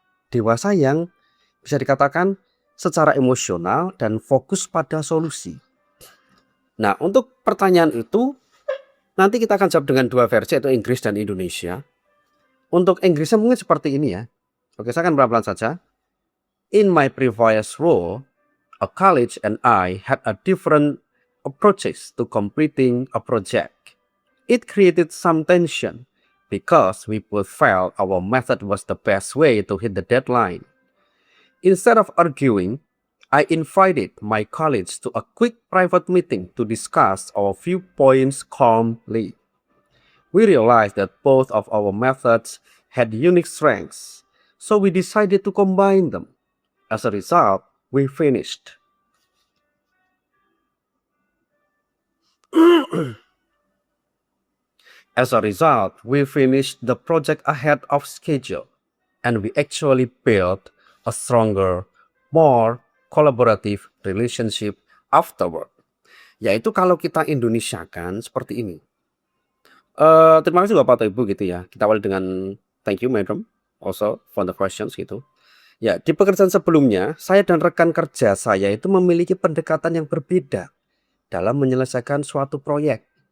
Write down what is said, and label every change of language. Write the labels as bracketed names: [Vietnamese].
[Indonesian] Dewasa yang bisa dikatakan secara emosional dan fokus pada solusi. Nah, untuk pertanyaan itu nanti kita akan jawab dengan dua versi, yaitu Inggris dan Indonesia. Untuk Inggrisnya mungkin seperti ini ya. Oke, saya akan pelan-pelan saja. [English] In my previous role, a college and I had a different approaches to completing a project. It created some tension because we both felt our method was the best way to hit the deadline. Instead of arguing, I invited my colleagues to a quick private meeting to discuss our viewpoints calmly. We realized that both of our methods had unique strengths, so we decided to combine them. As a result, we finished. As a result, we finished the project ahead of schedule, and we actually built a stronger, more collaborative relationship afterward. [Indonesian] Yaitu kalau kita Indonesiakan seperti ini. Terima kasih Bapak atau Ibu gitu ya. Kita awali dengan [English] thank you Madam also for the questions [Indonesian] gitu. Ya, di pekerjaan sebelumnya, saya dan rekan kerja saya itu memiliki pendekatan yang berbeda dalam menyelesaikan suatu proyek.